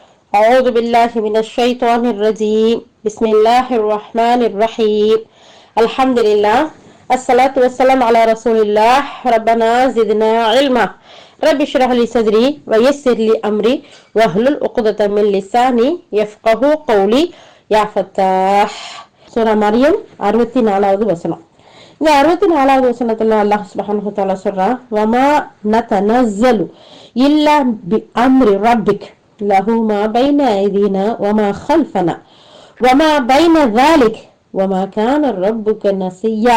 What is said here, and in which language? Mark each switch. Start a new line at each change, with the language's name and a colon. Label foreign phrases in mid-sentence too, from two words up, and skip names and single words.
Arabic: أعوذ بالله من الشيطان الرجيم بسم الله الرحمن الرحيم الحمد لله الصلاة والسلام على رسول الله ربنا زدنا علما رب اشرح لي صدري ويسر لي أمري واحلل عقدة من لساني يفقه قولي يا فتاح
Tamil: சூரா மரியம் 64வது வசனம். இந்த 64வது வசனத்துல அல்லாஹ்
Arabic: سبحانه وتعالى
Tamil: சொல்றான்,
Arabic: وما نتنزل إلا بأمر ربك له ما بين أيدينا وما خلفنا وما بين ذلك وما كان ربك نسيا.